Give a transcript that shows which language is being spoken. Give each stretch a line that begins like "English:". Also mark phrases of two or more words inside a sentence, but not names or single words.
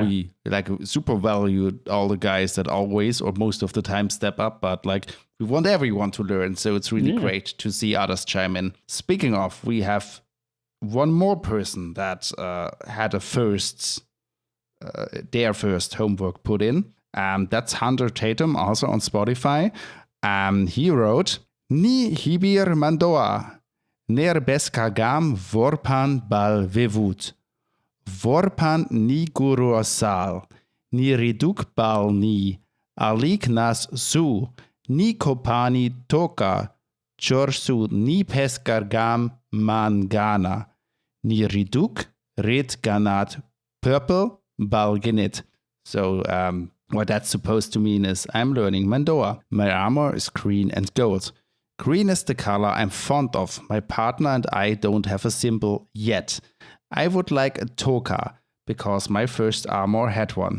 English: We like super value all the guys that always or most of the time step up, but like we want everyone to learn. So it's really great to see others chime in. Speaking of, we have one more person that had their first homework put in. That's Hunter Tatum, also on Spotify. He wrote,
Artificial languages: Ni hibir Mando'a, ner beskagam vorpan bal vevut. Vorpan ni gurosal, ni reduk bal ni, alik nas su, ni kopani toka, chorsu ni peskargam mangana, ni reduk red ganat purple bal genit.
English: So, what that's supposed to mean is I'm learning Mando'a. My armor is green and gold. Green is the color I'm fond of. My partner and I don't have a symbol yet. I would like a toka because my first armor had one.